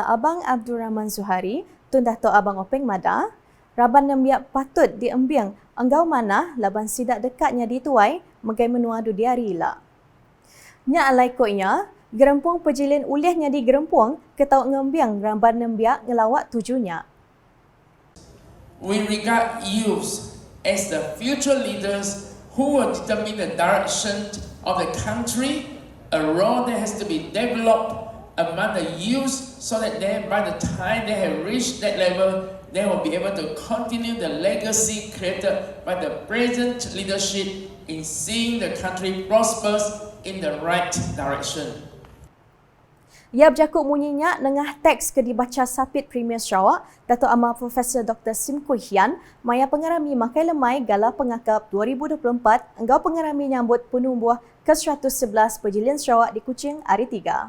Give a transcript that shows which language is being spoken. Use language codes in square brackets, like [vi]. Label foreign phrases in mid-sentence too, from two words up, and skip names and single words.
[iba] Abang Abdul Rahman Zuhari, Tun Datuk Abang Openg Mada, Raban Nembiak patut diembiang anggau manah laban sidak dekatnya dituai Megai Menua du diari ila. Nya alai koinya, gerempung Pejilian ulihnya di gerempung ketau ngembiang Raban Nembiak ngelawak tujunya. [en] We regard youth as the future leaders who will determine the direction of the country. A role that has to be developed among the youth so that then by the time they have reached that level, they will be able to continue the legacy created by the present leadership in seeing the country prospers in the right direction. [iba] Ia berjakut munyinya nengah teks ke dibaca Sapit Premier Sarawak, Datuk Amar Profesor Dr. Sim Kui Hian, maya pengarami Makai Lemai Gala Pengakap 2024, enggau pengarami nyambut penumbuh ke-111 Pejilian Sarawak di Kuching hari 3.